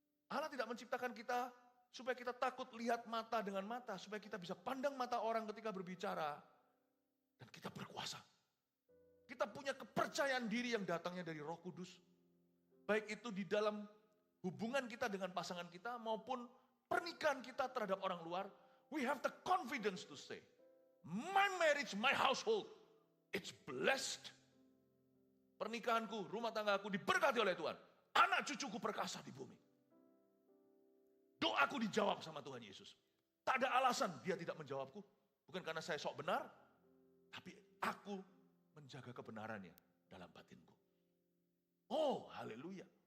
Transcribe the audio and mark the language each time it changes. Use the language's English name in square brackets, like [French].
[Indonesian] Allah tidak menciptakan kita supaya kita takut lihat mata dengan mata, supaya kita bisa pandang mata orang ketika berbicara, dan kita berkuasa. Kita punya kepercayaan diri yang datangnya dari Roh Kudus, baik itu di dalam hubungan kita dengan pasangan kita, maupun pernikahan kita terhadap orang luar. [English] We have the confidence to say, my marriage, my household, it's blessed. [Indonesian] Pernikahanku, rumah tanggaku diberkati oleh Tuhan. Anak cucuku perkasa di bumi. Doaku dijawab sama Tuhan Yesus. Tak ada alasan dia tidak menjawabku. Bukan karena saya sok benar, tapi aku menjaga kebenarannya dalam batinku. Oh, haleluya.